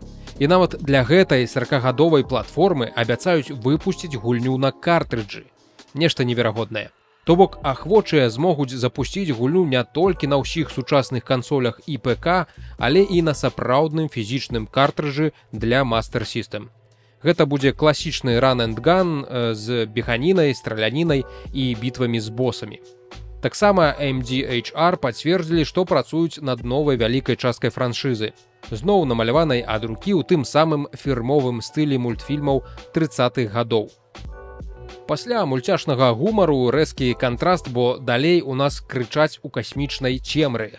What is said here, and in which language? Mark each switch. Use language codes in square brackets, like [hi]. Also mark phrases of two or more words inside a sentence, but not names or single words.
[be] І нават для гэтай 40-гадовай платформы абяцаюць выпусціць гульню на картрыджы. Нешта неверагоднае. То бок, ахвочыя змогуць запусціць гульню не толькі на ўсіх сучасных кансолях і ПК, але і на сапраўдным фізічным картрыджы для Master System. Гэта будзе класічны [en] run and gun [be] з беганінай, стралянінай і бітвамі з босамі. Таксама MDHR пацвердзілі, што працуюць над новай вялікай часткай франшызы. Зноў намаляванай ад рукі ў тым самым фірмовым стылі мультфільмаў 30-х гадоў. Пасля мульцяшнага гумару рэзкі кантраст, бо далей у нас крычаць у касмічнай цемры.